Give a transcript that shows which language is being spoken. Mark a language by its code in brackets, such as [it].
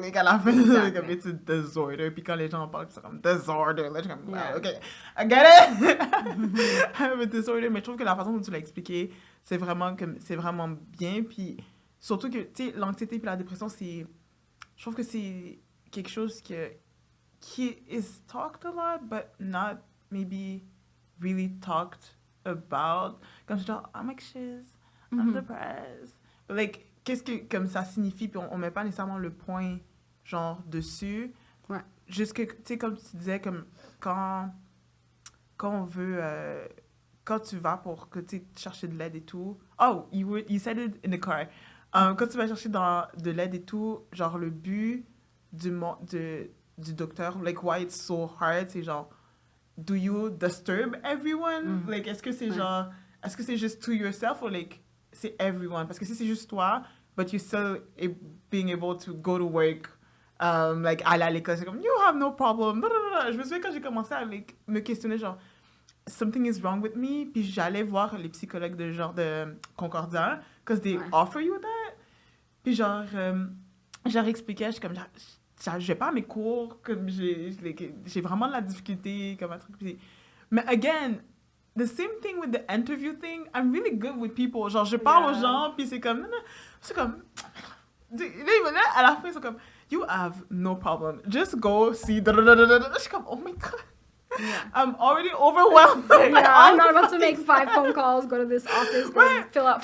[en] Like [fr] à la fin, [en] like, it's a disorder. [fr] Puis quand les gens en parlent, c'est comme disorder. Là, je suis comme, wow, ok, [en] I get it. I have a disorder. [fr] Mais je trouve que la façon dont tu l'as expliqué, c'est vraiment bien. Puis surtout que, tu sais, l'anxiété puis la dépression, je trouve que c'est quelque chose qui [en] is talked a lot, but not maybe really talked about. [fr] Comme genre, [en] I'm anxious, I'm depressed. [fr] Like, qu'est-ce que comme ça signifie, puis on met pas nécessairement le point genre dessus. Ouais. Juste que, tu sais, comme tu disais, comme quand on veut, quand tu vas pour que tu chercher de l'aide et tout. [en] Oh, you said it in the car. [fr] Quand tu vas chercher de l'aide et tout, genre le but du docteur, [en] like why it's so hard, [fr] c'est genre, [en] do you disturb everyone? [fr] Like, est-ce que c'est genre, est-ce que c'est [en] just to yourself or like [fr] c'est everyone? Parce que si c'est juste toi, [en] but you still being able to go to work, like [fr] aller à l'école, c'est comme, [en] you have no problem. [fr] Je me souviens quand j'ai commencé à like, me questionner, genre, [en] something is wrong with me, [fr] puis j'allais voir les psychologues de genre de Concordia, [en] because they offer you that. [fr] Puis genre, je leur expliquais, je suis comme, je vais pas à mes cours, comme j'ai vraiment de la difficulté, comme un truc. [en] Mais again, the same thing with the interview thing, I'm really good with people. [fr] Genre, je parle aux gens, puis c'est comme, c'est comme, là, à la fin, ils sont comme, [en] you have no problem, just go see, [fr] je suis comme, [en] oh my God. Yeah. I'm already overwhelmed. I'm not about to make 5 phone calls, go to this office, go fill out